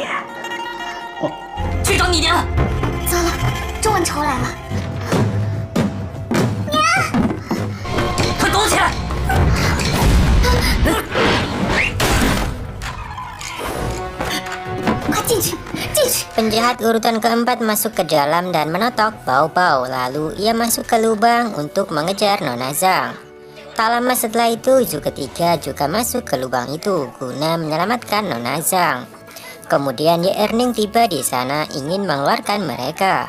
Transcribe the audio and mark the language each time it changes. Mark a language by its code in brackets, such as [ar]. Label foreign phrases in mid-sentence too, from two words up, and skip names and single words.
[zh] 去找你娘！糟了，周文仇来了！快躲起来！快进去，进去！ [id] Penjahat urutan keempat masuk ke dalam dan menotok Bao-Bao. Lalu ia masuk ke lubang untuk mengejar Nona Zhang. Tak lama setelah itu, Zhu ketiga juga masuk ke lubang itu guna menyelamatkan Nona Zhang. Kemudian Ye Erning tiba di sana ingin mengeluarkan mereka.